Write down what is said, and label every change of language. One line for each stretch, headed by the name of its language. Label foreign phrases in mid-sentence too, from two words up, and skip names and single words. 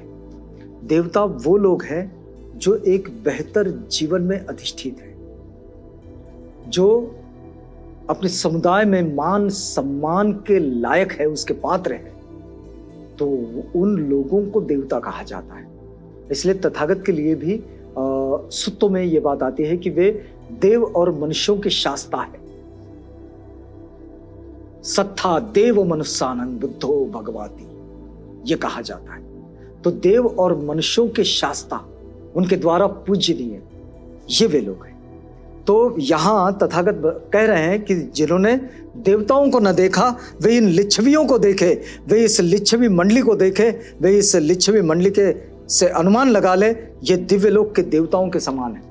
Hindi: देवता वो लोग हैं जो एक बेहतर जीवन में अधिष्ठित हैं, जो अपने समुदाय में मान सम्मान के लायक है, उसके पात्र है, तो उन लोगों को देवता कहा जाता है। इसलिए तथागत के लिए भी सुत्तों में यह बात आती है कि वे देव और मनुष्यों के शास्ता है।
Pali: सत्था देव मनुष्यानंद बुद्धो भगवाती,
Hindi: ये कहा जाता है। तो देव और मनुष्यों के शास्ता, उनके द्वारा पूजनीय, ये वे लोग हैं। तो यहां तथागत कह रहे हैं कि जिन्होंने देवताओं को न देखा वे इन लिच्छवियों को देखे, वे इस लिच्छवी मंडली को देखे, वे इस लिच्छवी मंडली के से अनुमान लगा ले ये दिव्य लोक के देवताओं के समान है।